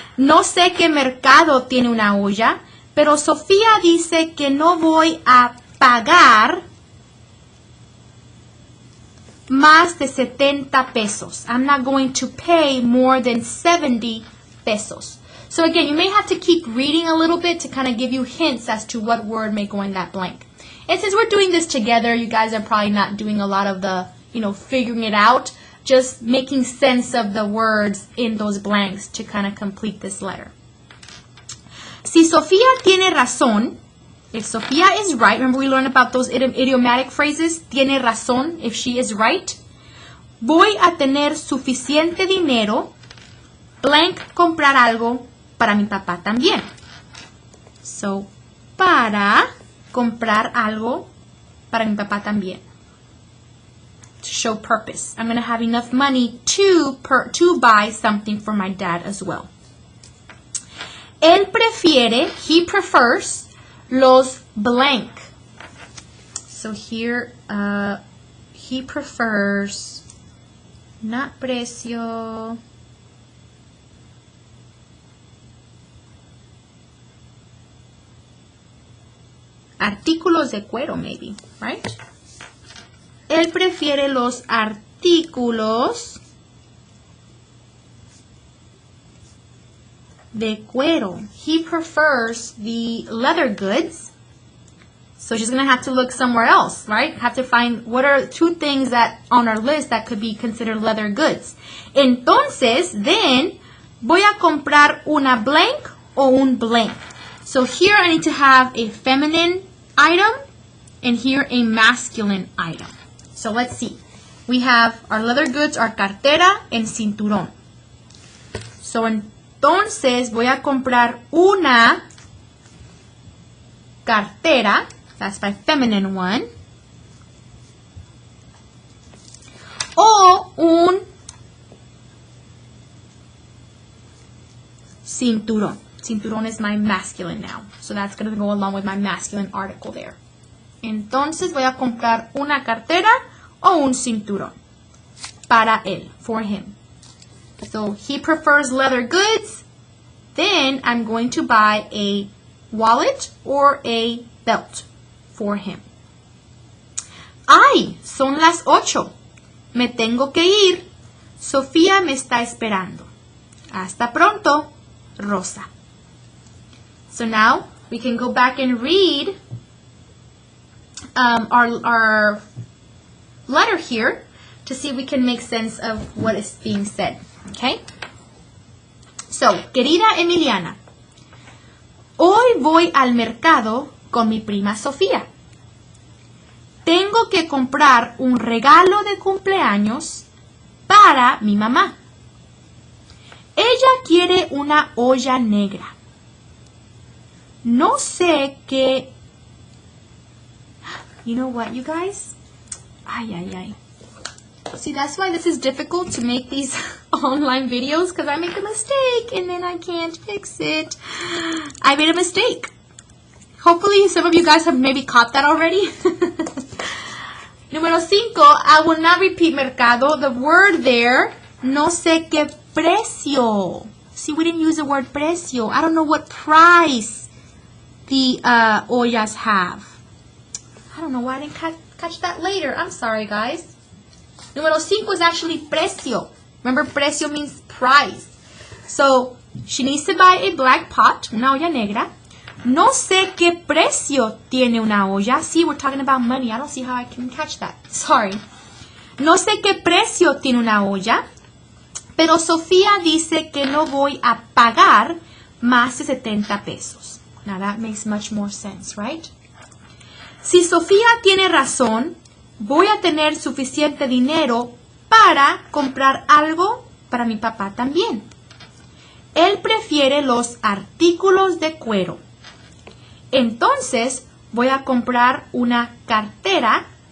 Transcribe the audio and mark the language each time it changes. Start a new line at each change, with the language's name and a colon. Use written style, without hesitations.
Spanish: No sé qué mercado tiene una olla, pero Sofía dice que no voy a pagar más de 70 pesos.
English: I'm not going to pay more than 70 pesos. So again, you may have to keep reading a little bit to kind of give you hints as to what word may go in that blank. And since we're doing this together, you guys are probably not doing a lot of the, figuring it out, just making sense of the words in those blanks to kind of complete this letter.
Spanish: Si Sofía tiene razón,
English: if Sophia is right, remember we learned about those idiomatic phrases,
Spanish: tiene razón,
English: if she is right,
Spanish: voy a tener suficiente dinero, blank, comprar algo para mi papá también. So, para comprar algo para mi papá también.
English: To show purpose. I'm going to have enough money to buy something for my dad as well.
Spanish: Él prefiere,
English: he prefers,
Spanish: los blank.
English: So here, he prefers, not precio,
Spanish: artículos de cuero
English: maybe, right?
Spanish: Él prefiere los artículos de cuero.
English: He prefers the leather goods. So she's going to have to look somewhere else, right? Have to find what are two things that on our list that could be considered leather goods.
Spanish: Entonces,
English: then,
Spanish: voy a comprar una blank o un blank.
English: So here I need to have a feminine item and here a masculine item. So let's see. We have our leather goods, our cartera and cinturón.
Spanish: So entonces voy a comprar una cartera.
English: That's my feminine one.
Spanish: O un cinturón.
English: Cinturón is my masculine now. So that's going to go along with my masculine article there.
Spanish: Entonces voy a comprar una cartera o un cinturón para él,
English: for him. So he prefers leather goods. Then I'm going to buy a wallet or a belt for him.
Spanish: Ay, son las 8. Me tengo que ir. Sofía me está esperando. Hasta pronto, Rosa.
English: So now we can go back and read our letter here to see if we can make sense of what is being said. Okay?
Spanish: So, querida Emiliana, hoy voy al mercado con mi prima Sofía. Tengo que comprar un regalo de cumpleaños para mi mamá. Ella quiere una olla negra. No sé qué.
English: You know what, you guys? Ay. See, that's why this is difficult to make these online videos, because I make a mistake and then I can't fix it. I made a mistake. Hopefully some of you guys have maybe caught that already. Número 5, I will not repeat mercado. The word there,
Spanish: no sé qué precio.
English: See, we didn't use the word precio. I don't know what price the ollas have. I don't know why I didn't catch that later. I'm sorry, guys. Número 5 is actually precio. Remember, precio means price. So, she needs to buy a black pot,
Spanish: una olla negra. No sé qué precio tiene una olla.
English: See, we're talking about money. I don't see how I can catch that. Sorry.
Spanish: No sé qué precio tiene una olla. Pero Sofía dice que no voy a pagar más de 70 pesos.
English: Now that makes much more sense, right?
Spanish: Si Sofía tiene razón, voy a tener suficiente dinero para comprar algo para mi papá también. Él prefiere los artículos de cuero. Entonces voy a comprar una cartera